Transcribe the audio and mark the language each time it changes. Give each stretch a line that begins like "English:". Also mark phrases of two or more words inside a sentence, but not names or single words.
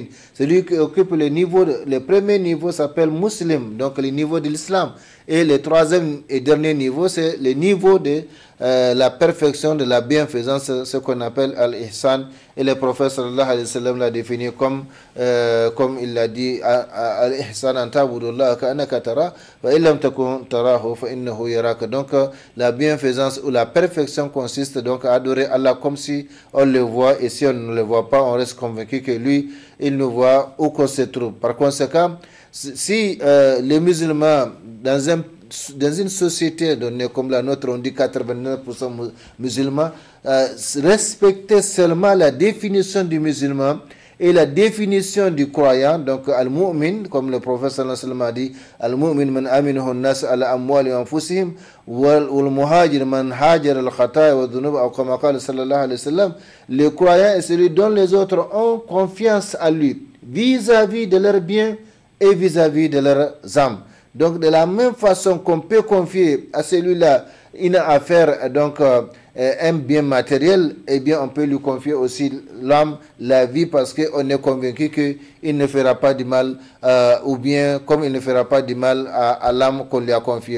French: Celui qui occupe le premier niveau s'appelle muslim, donc le niveau de l'islam. Et le troisième et dernier niveau, c'est le niveau de la perfection de la bienfaisance, ce qu'on appelle al-ihsan. Et le prophète
Arabic: صلى الله عليه وسلم
French: l'a défini comme il l'a dit,
Arabic: الإحسان أن تعبد الله كأنك ترى وإن لم تكن تراه فإنه يراك.
French: Donc la bienfaisance ou la perfection consiste donc à adorer Allah comme si on le voit, et si on ne le voit pas, on reste convaincu que lui, il nous voit où qu'on se trouve. Par conséquent, si les musulmans dans une société donnée comme la nôtre, on dit 89% musulmans, respecter seulement la définition du musulman et la définition du croyant, donc al-mu'min, comme le prophète
Arabic: صلى الله عليه وسلم
French: a dit,
Arabic: المؤمن من أمنه الناس على أموال وأنفسهم والمهاجر من هجر الخطايا وذنوب,
French: ou comme
Arabic: قال صلى الله عليه وسلم,
French: le croyant est celui dont les autres ont confiance à lui vis-à-vis de leurs biens et vis-à-vis de leurs âmes. Donc de la même façon qu'on peut confier à celui-là une affaire, donc un bien matériel, eh bien on peut lui confier aussi l'âme, la vie, parce qu'on est convaincu qu'il ne fera pas du mal, ou bien comme il ne fera pas du mal à l'âme qu'on lui a confiée.